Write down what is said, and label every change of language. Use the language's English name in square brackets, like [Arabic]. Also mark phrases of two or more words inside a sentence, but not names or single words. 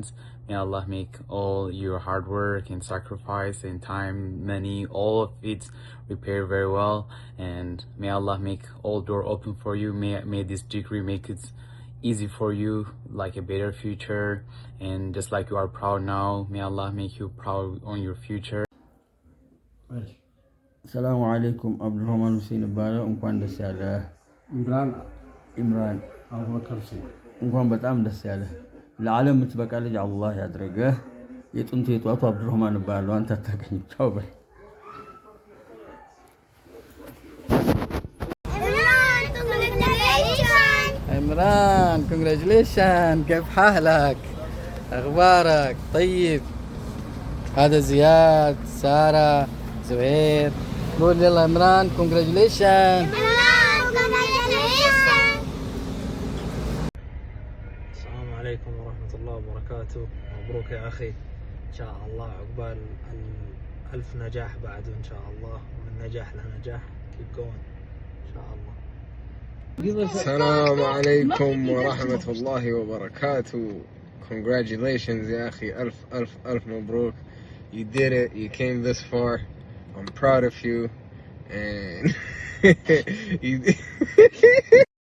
[English] May Allah make all your hard work and sacrifice and time, money, all of it repay very well. And may Allah make all door open for you. May this degree make it easy for you, like a better future. And just like you are proud now, may Allah make you proud on your future. [Arabic] السلام عليكم. Abdurrahman Hussein Ibadah. [Amharic] እንኳን ደስ ያለ ኢምራን አቡበከር ሁሴን እንኳን በጣም ደስ ያለ ለዓለም የምትበቃ ልጅ አላህ ያድርግህ። የጥንቱ የጧቱ አብዱራህማን እባላለሁ። አንተ አታውቀኝም። ቻው በይ። [Arabic] عمران كونجراتيليشن، كيف حالك؟ اخبارك؟ طيب. هذا زياد، ساره، زهير. قول يلا عمران كونجراتيليشن. السلام عليكم ورحمة الله وبركاته. مبروك يا أخي، إن شاء الله عقبال ألف نجاح بعده إن شاء الله، ومن نجاح لنجاح. [English] keep going [Arabic] إن شاء الله. السلام عليكم ورحمة الله وبركاته. Congratulations يا أخي، ألف مبروك. [English] You did it, you came this far. I'm proud of you. And you